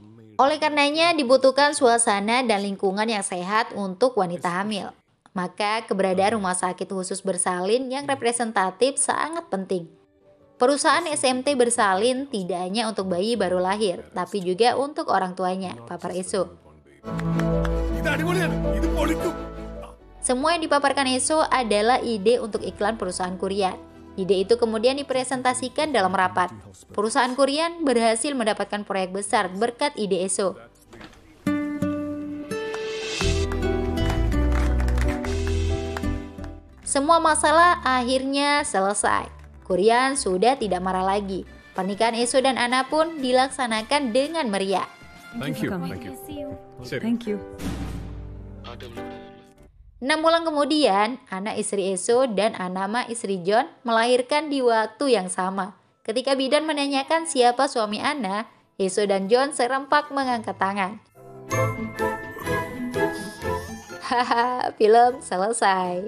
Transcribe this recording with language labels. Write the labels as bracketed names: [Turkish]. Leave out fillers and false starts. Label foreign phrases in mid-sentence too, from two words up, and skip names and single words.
[Indonesian] Oleh karenanya dibutuhkan suasana dan lingkungan yang sehat untuk wanita hamil. Maka keberadaan rumah sakit khusus bersalin yang representatif sangat penting. Perusahaan SMT bersalin tidak hanya untuk bayi baru lahir, tapi juga untuk orang tuanya, papar Eso. [Malayalam] ഇത് അടിപൊളിയാണ്. ഇത് പൊളിക്കും. [Indonesian] Semua yang dipaparkan Eso adalah ide untuk iklan perusahaan Kurian. Ide itu kemudian dipresentasikan dalam rapat. Perusahaan Kurian berhasil mendapatkan proyek besar berkat ide Eso. Semua masalah akhirnya selesai. Kurian sudah tidak marah lagi. Pernikahan Eso dan Ana pun dilaksanakan dengan meriah. [English] Thank you. [Indonesian] Kami. [English] Thank you. ശരി. Thank you. [Indonesian] 6 bulan kemudian, anak istri Eso dan Anama istri John melahirkan di waktu yang sama. Ketika bidan menanyakan siapa suami Ana, Eso dan John serempak mengangkat tangan. Haha, film selesai.